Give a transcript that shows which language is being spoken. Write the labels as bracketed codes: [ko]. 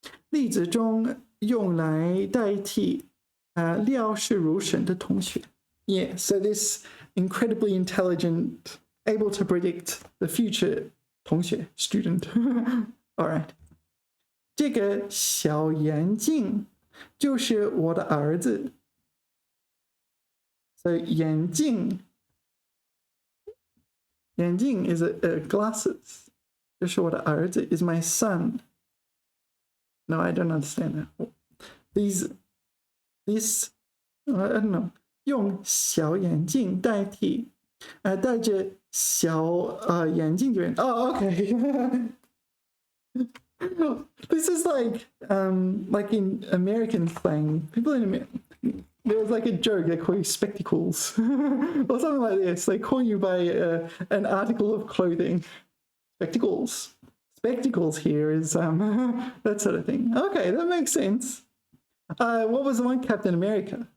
[zh] 例子中用来代替料事如神的同学。 [en] Yeah, so this incredibly intelligent, able to predict the future 同学 student. All right. [zh] 这个小眼镜就是我的儿子。 [en] So 眼镜 is a glasses. [zh] 就是我的儿子 [en] is my son. No, I don't understand that. This, I don't know. [zh] 用小眼镜代替戴着小眼镜的人。 [en] Oh, okay. This is like in American slang. People in America, there was like a joke. They call you spectacles or something like this. They call you by an article of clothing. Spectacles. Spectacles here is that sort of thing. Okay, that makes sense. What was the one? Captain America.